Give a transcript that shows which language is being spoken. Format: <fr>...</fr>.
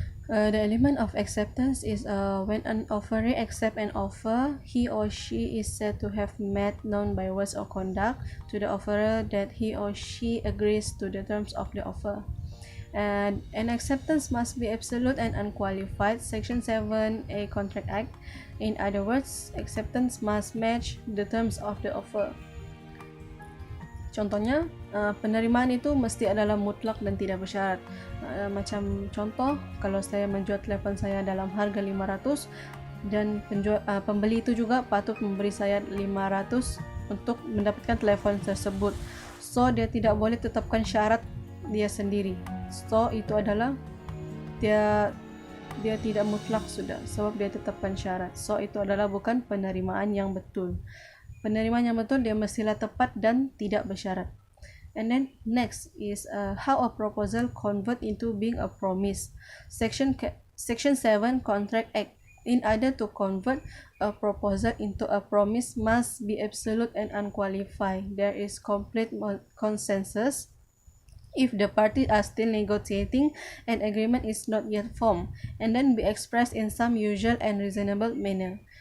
<en>The element of acceptance is when an offeree accepts an offer, he or she is said to have made known by words or conduct to the offerer that he or she agrees to the terms of the offer. And an acceptance must be absolute and unqualified. Section 7A Contract Act. In other words, acceptance must match the terms of the offer.</en> <ms>Contohnya, penerimaan itu mesti adalah mutlak dan tidak bersyarat. Macam contoh, kalau saya menjual telefon saya dalam harga 500 dan pembeli itu juga patut memberi saya 500 untuk mendapatkan telefon tersebut. So, dia tidak boleh tetapkan syarat dia sendiri. So, itu adalah dia tidak mutlak sudah, sebab dia tetapkan syarat. So, itu adalah bukan penerimaan yang betul. Penerimaan yang betul dia mestilah tepat dan tidak bersyarat.</ms> <en>And then next is how a proposal convert into being a promise. Section 7 Contract Act. In order to convert a proposal into a promise must be absolute and unqualified. There is complete consensus. If the parties are still negotiating, an agreement is not yet formed, and then be expressed in some usual and reasonable manner.</en>